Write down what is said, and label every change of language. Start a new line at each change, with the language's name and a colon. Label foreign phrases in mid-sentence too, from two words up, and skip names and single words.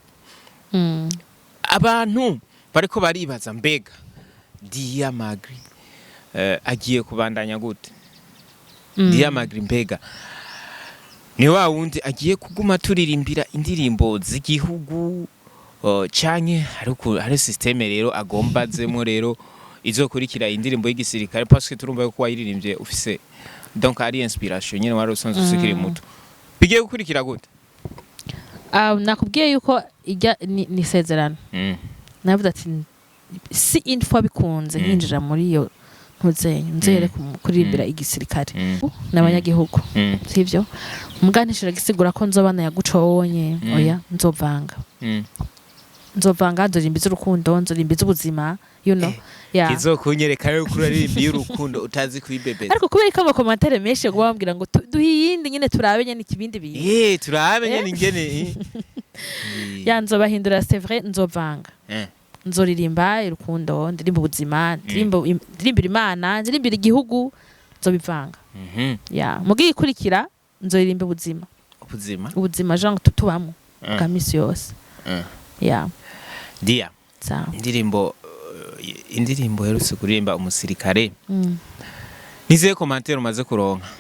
Rundi: abantu bariko baribaza mbega Dia Magri agiye kubandanya gute Dia Magri mbega ni wa wundi agiye kuguma turirimbira indirimbo z'igihugu canke hari systeme rero agomba zemo rero izokurikira indirimbo y'igisirikare
French: parce que
Rundi: turumva ko wayiririmbye ufise donc ari inspiration nyene wari usanzwe usikiri muto bigiye gukurikira gute nakubwiye yuko ijya ni sezerano navuze ati
French: si une fois
Rundi: bikunze nkinjira muri iyo nzere kuririmbira igisirikare n'abanyagihugu sivyo muganishira gisigura ko nzobana yaguconye oya nzovanga nzorimbiza urukundo nzorimbiza ubuzima
English: you know
Rundi: kizokunyereka yo kuraririmbiye urukundo utazi kwibebeza ariko kubera ko amakomantere menshi yo bambwira ngo duhiyinde nyene turabe nyene ikibindi bintu turabe nyene ingene nzobahindura
French: c'est vrai
Rundi: nzovanga nzoririmba urukundo ndirimba ubuzima ndirimbira Imana ndirimbira igihugu nzobivanga mugiye ikurikira nzoririmba ubuzima genre tutubamo bwa misi yose Dia indirimbo herutse kuririmba umusirikare nizihe commentaire umaze kuronka